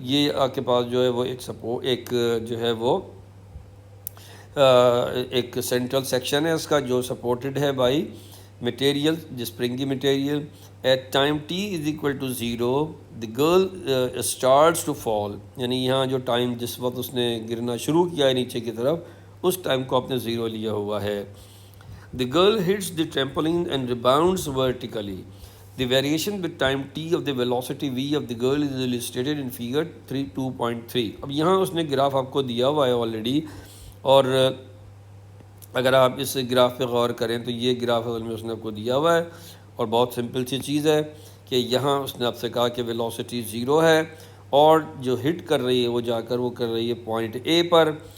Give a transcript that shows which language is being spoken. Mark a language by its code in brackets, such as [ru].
[ur] یہ آپ کے پاس جو ہے وہ ایک جو ہے وہ ایک سینٹرل سیکشن ہے اس کا جو سپورٹڈ ہے [en] By material, springy material. At time t is equal to 0 the girl starts to fall, [ur] یعنی یہاں جو ٹائم جس وقت اس نے گرنا شروع کیا ہے نیچے کی طرف, اس ٹائم کو آپ نے 0 لیا ہوا ہے. [en] The girl hits the trampoline and rebounds vertically. The variation with time t of the velocity v of the girl is illustrated in figure 2.3. [ur] اب یہاں اس نے گراف آپ کو دیا ہوا ہے آلریڈی, اور اگر آپ اس گراف پہ غور کریں تو یہ گراف اصل میں اس نے آپ کو دیا ہوا ہے, اور بہت سمپل سی چیز ہے کہ یہاں اس نے آپ سے کہا کہ ویلوسٹی 0 ہے, اور جو ہٹ کر رہی ہے وہ جا کر وہ کر رہی ہے پوائنٹ اے پر.